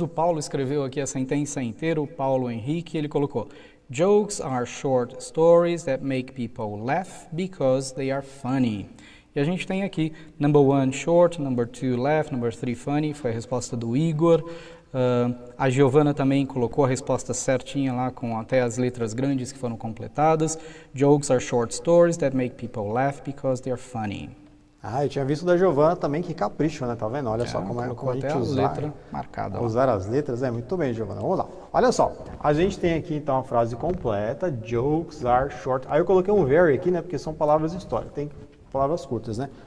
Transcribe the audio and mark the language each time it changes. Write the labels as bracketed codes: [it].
[pt] O Paulo escreveu aqui a sentença inteira, o Paulo Henrique, ele colocou: [en] Jokes are short stories that make people laugh because they are funny. [pt] E a gente tem aqui, number 1, short, number 2, laugh, number 3, funny, foi a resposta do Igor. A Giovana também colocou a resposta certinha lá, com até as letras grandes que foram completadas. [en] Jokes are short stories that make people laugh because they are funny. [pt] Ah, eu tinha visto da Giovana também, que capricho, né? Tá vendo? Olha só como a gente letra marcada. Usar as letras, muito bem, Giovana. Vamos lá. Olha só, a gente tem aqui então a frase completa, [en] jokes are short. [pt] Aí eu coloquei um very aqui, né? Porque são palavras históricas, tem palavras curtas, né?